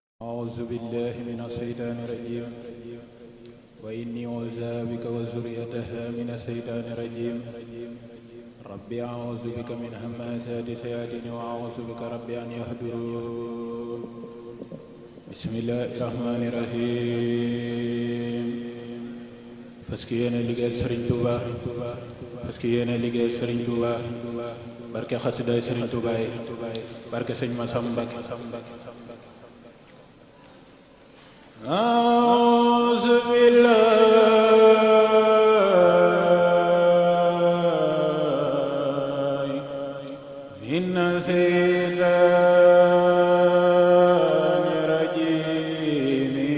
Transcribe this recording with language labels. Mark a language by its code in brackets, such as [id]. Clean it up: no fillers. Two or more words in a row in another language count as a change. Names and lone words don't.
[ar] أعوذ بالله من الشيطان الرجيم وإني أعوذ بك وذريتها من الشيطان الرجيم ربي أعوذ بك من همزات الشياطين وأعوذ بك ربي أن يحضرون بسم الله الرحمن الرحيم [wo] fas yéene liggéeyal Serigne Touba fas yéene liggéeyal Serigne Touba barke xasiday Serigne Touba yi barke Sëñ Massamba [ar] أعوذ بالله من الشيطان الرجيم